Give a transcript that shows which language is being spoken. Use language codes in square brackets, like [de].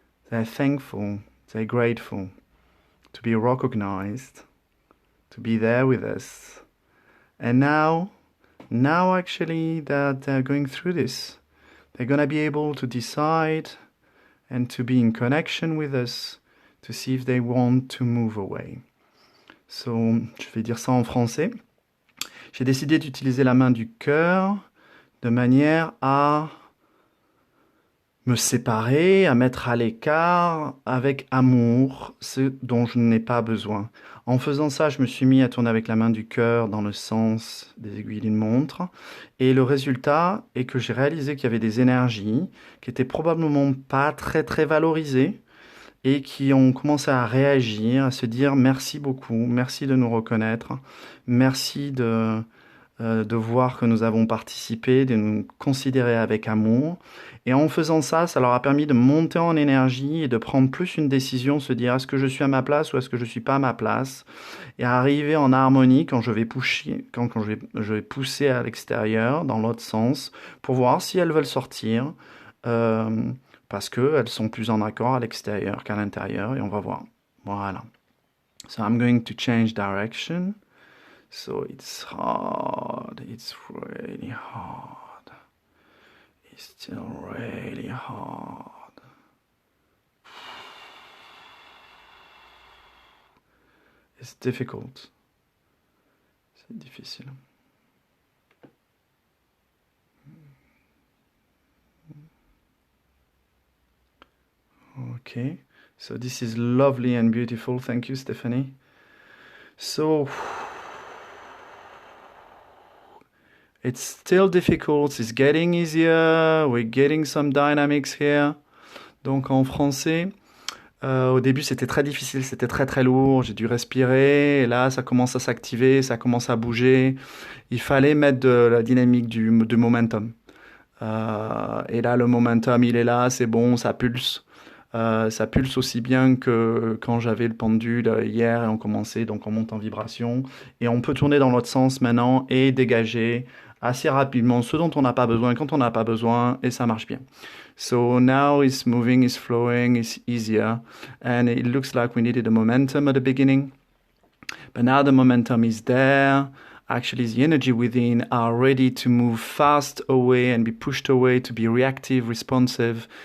[en] They're thankful, they're grateful to be recognized, to be there with us. And now actually that they're going through this, they're going to be able to decide and to be in connection with us to see if they want to move away. [fr] So, je vais dire ça en français. J'ai décidé d'utiliser la main du cœur de manière à me séparer, à mettre à l'écart avec amour ce dont je n'ai pas besoin. En faisant ça, je me suis mis à tourner avec la main du cœur dans le sens des aiguilles d'une montre. Et le résultat est que j'ai réalisé qu'il y avait des énergies qui étaient probablement pas très très valorisées et qui ont commencé à réagir, à se dire merci beaucoup, merci de nous reconnaître, merci de voir que nous avons participé, de nous considérer avec amour. Et en faisant ça, ça leur a permis de monter en énergie et de prendre plus une décision, se dire est-ce que je suis à ma place ou est-ce que je ne suis pas à ma place, et arriver en harmonie quand je vais je vais pousser à l'extérieur, dans l'autre sens, pour voir si elles veulent sortir, parce qu'elles sont plus en accord à l'extérieur qu'à l'intérieur, et on va voir. Voilà. [en] So I'm going to change direction. So it's hard, it's really hard. It's still really hard. It's difficult. [fr] C'est difficile. [en] Okay, so this is lovely and beautiful. Thank you, Stephanie. So it's still difficult, it's getting easier, we're getting some dynamics here. [fr] Donc en français, au début c'était très difficile, c'était très très lourd, j'ai dû respirer, et là ça commence à s'activer, ça commence à bouger. Il fallait mettre de la dynamique du momentum. Et là le momentum il est là, c'est bon, ça pulse. Ça pulse aussi bien que quand j'avais le pendule hier et on commençait, donc on monte en vibration. Et on peut tourner dans l'autre sens maintenant et dégager assez rapidement ce dont on n'a pas besoin quand on n'a pas besoin, et ça marche bien. [en] So now it's moving, it's flowing, it's easier, and it looks like we needed a momentum at the beginning, but now the momentum is there. Actually, the energy within are ready to move fast away and be pushed away, to be reactive, responsive.